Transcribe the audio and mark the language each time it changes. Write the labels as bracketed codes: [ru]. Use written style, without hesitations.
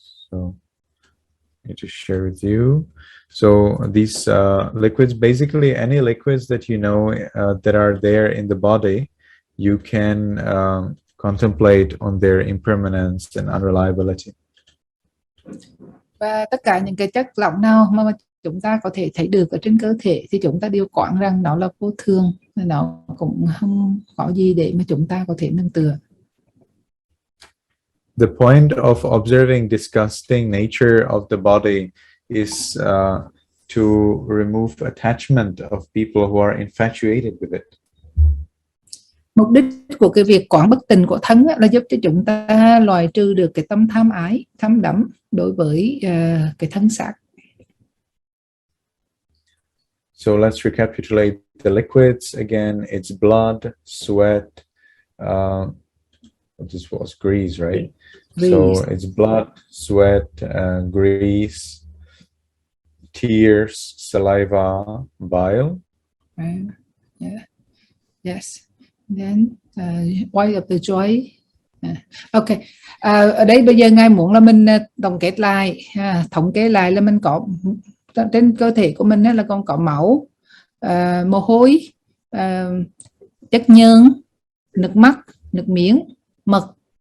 [en] So I need to share with you. So these liquids, basically any liquids that you know that are there in the body, you can contemplate on their impermanence and unreliability. [vi] Và tất cả những cái chất lỏng nào mà chúng ta có thể thấy được ở trên cơ thể thì chúng ta đều quán rằng nó là vô thường, nó cũng không có gì để mà chúng ta có thể nương tựa. [en] The point of observing disgusting nature of the body is to remove attachment of people who are infatuated with it. [vi] Mục đích của cái việc quán bất tịnh của thân là giúp cho chúng ta loại trừ được cái tâm tham ái, tham đắm đối với cái thân xác. [en] So let's recapitulate the liquids again. It's blood, sweat. This was grease, right? Grease. So it's blood, sweat, grease, tears, saliva, bile. Yeah. Yes. Then oil of the joy. [vi] Ok, ở đây bây giờ ngài muốn là mình tổng kết lại, thống kê lại là mình có trên cơ thể của mình là còn có máu, mồ hôi, chất nhờn, nước mắt, nước miếng, mật.